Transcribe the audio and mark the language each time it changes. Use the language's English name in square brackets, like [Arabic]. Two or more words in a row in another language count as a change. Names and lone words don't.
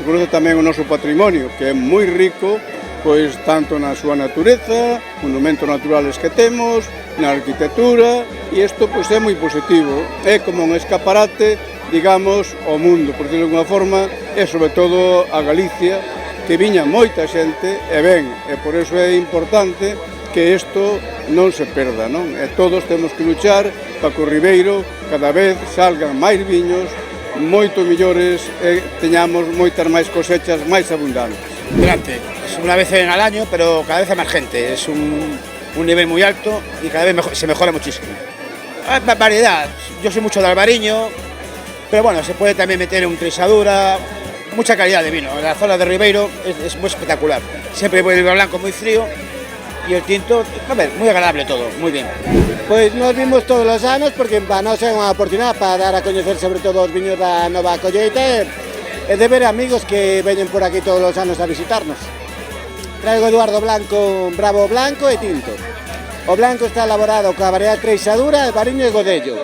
[Galician] conoce tamén o noso patrimonio, que é moi rico, pois tanto na súa natureza, monumentos naturales que temos, na arquitectura, e isto pois é moi positivo, é como un escaparate, digamos, ao mundo, [Spanish] por decirlo [Galician] de alguma forma, e sobre todo a Galicia, que viña moita xente, e ben, e por iso é importante que isto non se perda, non? E todos temos que luchar para que o Ribeiro cada vez salgan máis viños, moito millores e teñamos moitas máis cosechas máis abundantes. [Spanish] Durante, es una vez al año, pero cada vez hay más gente, es un nivel muy alto y cada vez se mejora muchísimo. Hay variedad, yo soy mucho de albariño, pero bueno, se puede también meter un Treixadura, mucha calidad de vino. La zona de Ribeiro es muy espectacular, siempre el vino blanco muy frío y el tinto, a ver, muy agradable todo, muy bien. [Galician] Pois nos vimos todos os anos porque para nós é unha oportunidade para dar a coñecer sobre todo os viños da nova colleita e de ver amigos que veñen por aquí todos os anos a visitarnos. Traigo Eduardo Blanco, Bravo Blanco e tinto. O blanco está elaborado coa variedade Treixadura, albariño e Godello.